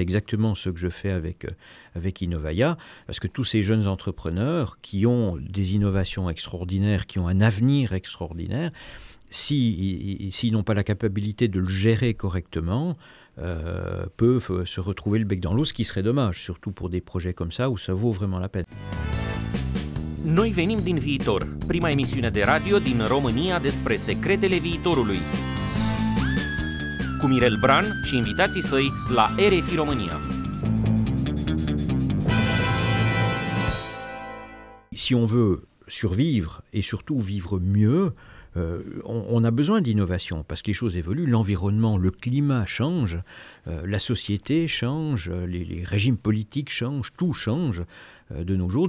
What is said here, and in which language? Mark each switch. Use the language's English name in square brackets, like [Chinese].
[French] C'est exactement ce que je fais avec Innovaya, parce que tous ces jeunes entrepreneurs qui ont des innovations extraordinaires, qui ont un avenir extraordinaire, s'ils n'ont pas la capacité de le gérer correctement, peuvent se retrouver le bec dans l'eau, ce qui serait dommage, surtout pour des projets comme ça où ça vaut vraiment la peine. [Romanian] Noi venim din viitor, prima emisiune de radio din România despre secretele viitorului. Cu Mirel Bran și invitații săi la RFI România. [French] Si on veut survivre et surtout vivre mieux, on a besoin d'innovation parce que les choses évoluent, l'environnement, le climat change, la société change, les régimes politiques changent, tout change de nos jours.